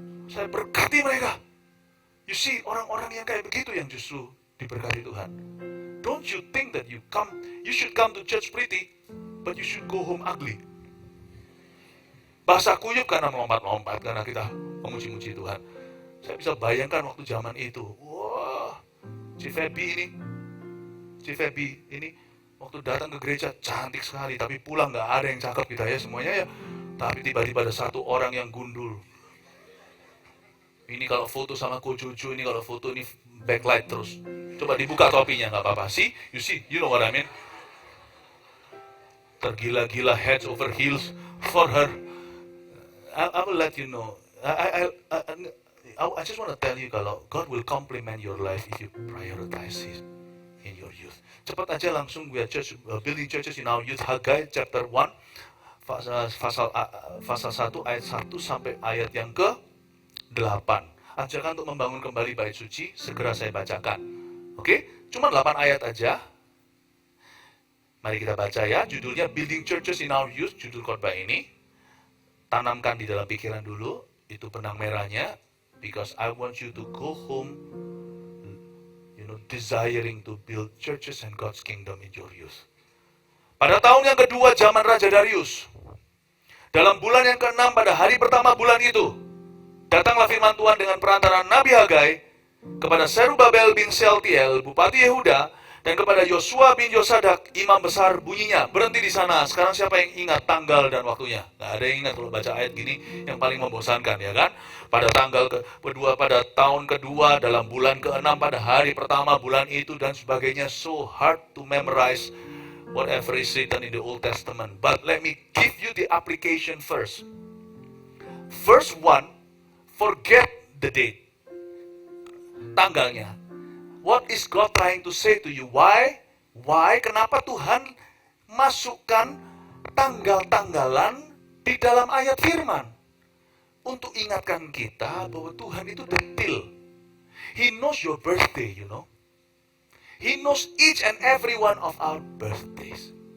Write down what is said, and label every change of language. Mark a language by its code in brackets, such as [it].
[id] Saya berkati mereka. [en] You see, [id] orang-orang yang kayak begitu yang justru diberkati Tuhan. [en] Don't you think that you should come to church pretty, but you should go home ugly. [id] Bahasa kuyup karena melompat-lompat, karena kita memuji-muji Tuhan. Saya bisa bayangkan waktu zaman itu. Wah, Si Feby ini waktu datang ke gereja cantik sekali, tapi pulang nggak ada yang cakep kita ya semuanya ya. Tapi tiba-tiba ada satu orang yang gundul. Ini kalau foto sama Ko Jojo, ini kalau foto ini backlight terus. Coba dibuka topinya, nggak apa-apa. [en] You know what I mean? [id] Tergila-gila [en] heads over heels for her. I will let you know. I just want to tell you kalau God will compliment your life if you prioritize it in your youth. [id] Cepat aja langsung [en] we are building churches in our youth. [id] Hagai chapter 1 pasal 1 ayat 1 sampai ayat yang ke-8. Ajarkan untuk membangun kembali bait suci, segera saya bacakan. Oke? Cuma 8 ayat aja. Mari kita baca ya, judulnya Building Churches in Our Youth, judul khotbah ini. Tanamkan di dalam pikiran dulu, itu benang merahnya, [en] because I want you to go home, desiring to build churches and God's kingdom in your youth. [id] Pada tahun yang kedua zaman Raja Darius, dalam bulan yang ke-6 pada hari pertama bulan itu, datanglah firman Tuhan dengan perantaraan Nabi Hagai kepada Serubabel bin Sealtiel, Bupati Yehuda, dan kepada Yosua bin Yosadak, imam besar. Bunyinya, berhenti di sana. Sekarang siapa yang ingat tanggal dan waktunya? Nggak ada yang ingat kalau baca ayat gini, yang paling membosankan ya kan? Pada tanggal kedua, pada tahun kedua, dalam bulan ke-6, pada hari pertama bulan itu, dan sebagainya. [en] So hard to memorize whatever is written in the Old Testament. But let me give you the application first. Verse 1, forget the date. Tanggalnya. What is God trying to say to you? [id] Why? Kenapa Tuhan masukkan tanggal-tanggalan di dalam ayat firman? Untuk ingatkan kita bahwa Tuhan itu detil. [en] He knows your birthday, you know. He knows each and every one of our birthdays.